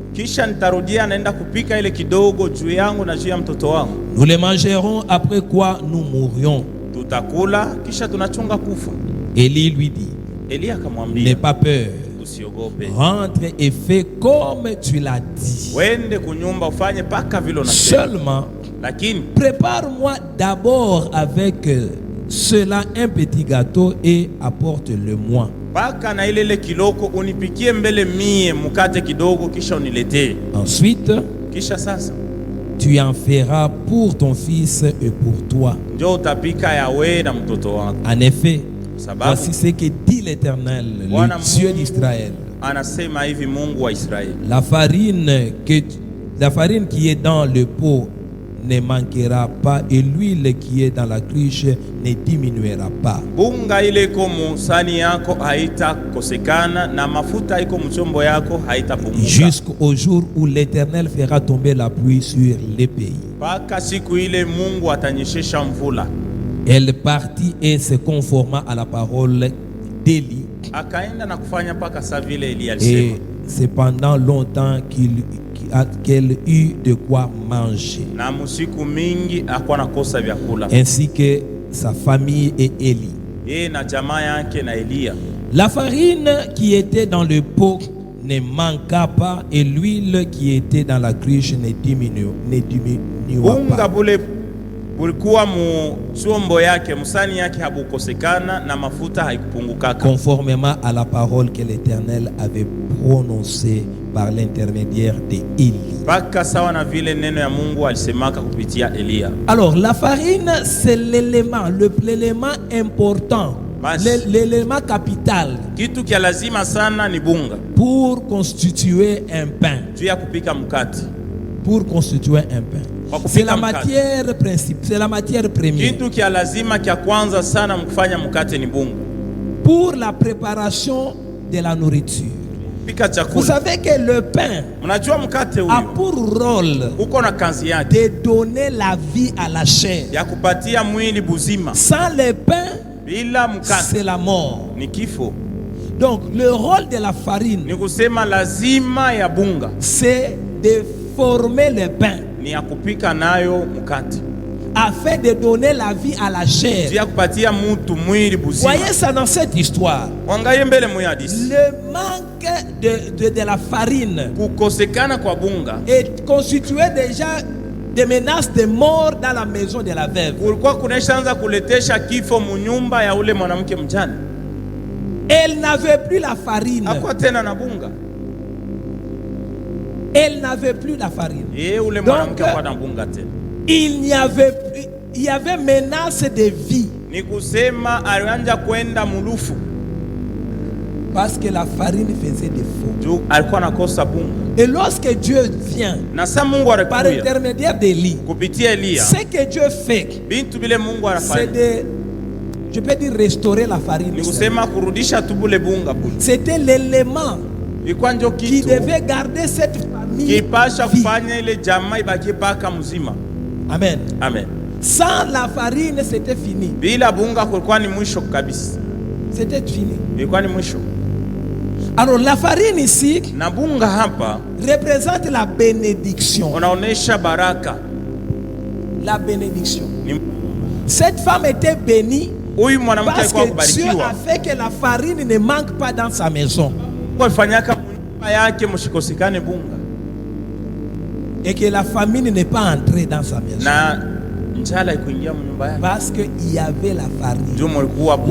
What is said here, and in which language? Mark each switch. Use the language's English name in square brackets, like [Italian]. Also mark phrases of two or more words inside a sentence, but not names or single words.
[Swahili] Kisha nitarudia naenda kupika ile kidogo juu yangu na juu ya mtoto wangu. [French] Nous les mangerons après quoi nous mourrions. [Swahili] Tutakula kisha tunachunga kufa. [French] Élie lui dit, [Swahili] Elia [French] n'aie [Swahili] akamwambia, [French] pas peur. [Swahili] usiogope. [French] Rentre et fais comme tu l'as dit. [Swahili] Wende kunyumba ufanye paka vile unasema. [French] Seulement, [Swahili] Lakini [French] prépare-moi d'abord avec cela un petit gâteau et apporte-le-moi. [Swahili] paka na ile kiloko unipikie mbele mie mkate kidogo kisha uniletee. [French] Ensuite, [Swahili] Kisha sasa [French] tu en feras pour ton fils et pour toi. [Swahili] ndio utapika ya wewe na mtoto wako. [French] En effet, [Swahili] Sababu [French] voici ce que dit l'Éternel, [Swahili] Bwana [French] le Dieu [Swahili] Mungu [French] d'Israël. [Swahili] anasema hivi, Mungu wa Israeli, [French] La farine qui est dans le pot ne manquera pas et l'huile qui est dans la cruche ne diminuera pas. [Swahili] bunga ile iko musani yako haitakosekana na mafuta iko mchombo yako haitapunguka [French] Jusqu'au jour où l'Éternel fera tomber la pluie sur les pays. [Swahili] mpaka siku ile Mungu atanyeshesha mvula. [French] Elle partit et se conforma à la parole d'Élie. [Swahili] Akaenda na kufanya mpaka saa vile Elia [French] Et [Swahili] alisema. [French] c'est pendant longtemps qu'elle eut de quoi manger, [Swahili] Na musiku mingi akuwa nakosa vyakula, [French] ainsi que sa famille et Élie. [Swahili] yeye na jamaa yake na Elia. [French] La farine qui était dans le pot ne manqua pas et l'huile qui était dans la cruche ne diminuera [Swahili] bunga [French] pas. [Swahili] bule bulikuwa mu chombo yake musani yake habukosekana na mafuta haikupungukaka, [French] conformément à la parole que l'Éternel avait prononcée par l'intermédiaire d'Élie. [Swahili] mpaka sawa na vile neno ya Mungu alisemaka kupitia Elia. [French] Alors la farine, c'est l'élément important, l'élément capital [Swahili] Kitu kia lazima sana ni bunga [French] pour constituer un pain. [Swahili] juu ya kupika mkate. [French] Pour constituer un pain. C'est la matière principale, c'est la matière première. [Swahili] Kitu kia lazima kia kwanza sana mkufanya mkate ni bunga. [French] Pour la préparation de la nourriture. [Swahili] Pika chakula. [French] Vous savez que le pain [Swahili] Mnajua mkate [French] a [Swahili] huyu [French] pour rôle [Swahili] uko na kazi yake [French] de donner la vie à la chair. [Swahili] ya kupatia mwili buzima. [French] Sans le pain, [Swahili] Bila mkate [French] c'est la mort. [Swahili] ni kifo. [French] Donc le rôle de la farine, [Swahili] Ni kusema lazima ya bunga [French] c'est de former le pain [Swahili] ni ya kupika nayo mkate [French] afin de donner la vie à la chair. [Swahili] juu ya kupatia mtu mwili buzima. [French] Voyez ça dans cette histoire. [Swahili] Wangaye mbele muyadisi. [French] Le manque de la farine [Swahili] Kukosekana kwa bunga [French] est constitué déjà des menaces de mort dans la maison de la veuve. [Swahili] kulikuwa kuneshaanza kuletesha kifo munyumba ya ule mwanamke mjane. [French] Elle n'avait plus la farine. [Swahili] Hakuwa tena na bunga. [French] Elle n'avait plus la farine. [Swahili] Ule mwanamke hakuwa na bunga tena. [French] Il y avait menace de vie. [Swahili] Ni kusema alianza kwenda mulufu [French] Parce que la farine faisait défaut. [Swahili] juu alikuwa nakosa bunga. [French] Et lorsque Dieu vient [Swahili] Na sa Mungu [French] par [Swahili] anakuja [French] intermédiaire d'Élie, [Swahili] kupitia Elia, [French] ce que Dieu fait, [Swahili] bintu bile Mungu [French] c'est [Swahili] anafanya [French] de, je peux dire, restaurer la farine. [Swahili] ni kusema kurudisha tu bule bunga bule. [French] C'était l'élément [Swahili] Ilikuwa ndio [French] qui [Swahili] kitu [French] devait garder cette famille [Swahili] kipasha [French] vie. [Swahili] kufanya ile jamaa ibaki paka mzima. Amen. Amen. [French] Sans la farine, c'était fini. [Swahili] Bila bunga kulikuwa ni mwisho kabisa. [French] C'était fini. [Swahili] Ilikuwa ni mwisho. [French] Alors la farine ici [Swahili] Na bunga hapa [French] représente la bénédiction. [Swahili] unaonesha baraka. [French] La bénédiction. [Swahili] Ni [French] Cette femme était bénie [Swahili] huyu mwanamke [French] parce [Swahili] alikuwa [French] que Dieu a [Swahili] kubarikiwa. [French] fait que la farine ne manque pas dans sa maison. [Swahili] Kwa fanyaka nyumba yake mshikosikane bunga. [French] Et que la famine n'est pas entrée dans sa maison. [Swahili] Na njala ikuingia nyumba yake. [French] Parce qu'il y avait la farine. [Swahili] Ndio mulikuwa bunga.